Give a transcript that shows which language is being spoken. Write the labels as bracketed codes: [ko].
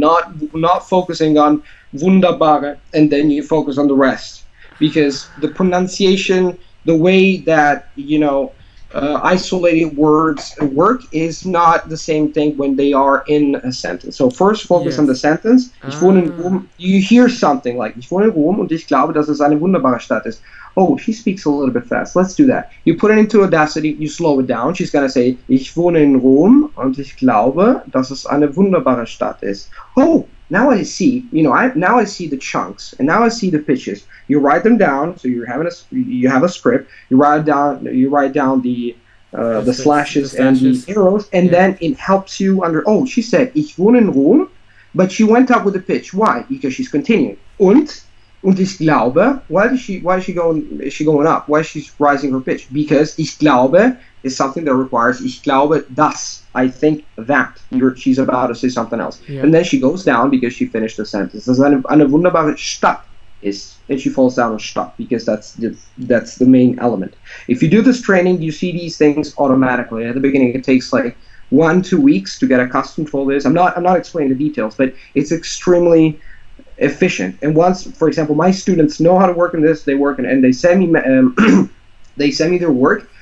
[en] Not focusing on wunderbare and then you focus on the rest, because the pronunciation, the way that isolated words work is not the same thing when they are in a sentence. So first focus on the sentence. [de] Ich wohne in Rom. [en] You hear something like [de] ich wohne in Rom und ich glaube, dass es eine wunderbare Stadt ist. [en] Oh, she speaks a little bit fast. Let's do that. You put it into Audacity, you slow it down. She's going to say, [de] ich wohne in Rom und ich glaube, dass es eine wunderbare Stadt ist. [en] Oh, now I see, now I see the chunks, and now I see the pitches. You write them down, so you have a script. You write down the slashes and the arrows, and then it helps you Oh, she said, [de] ich wohne in Rom, [en] but she went up with the pitch. Why? Because she's continuing. [de] Und ich glaube, [en] why is she going up? Why is she rising her pitch? Because ich glaube is something that requires [de] ich glaube das. [en] I think that. She's about to say something else. Yeah. And then she goes down because she finished the sentence. [de] Das ist eine wunderbare Stadt ist. [en] And she falls down on Stadt because that's the main element. If you do this training, you see these things automatically. At the beginning, it takes like 1-2 weeks to get accustomed to all this. I'm not explaining the details, but it's extremely efficient. And once, for example, my students know how to work in this, they work and they send me their work.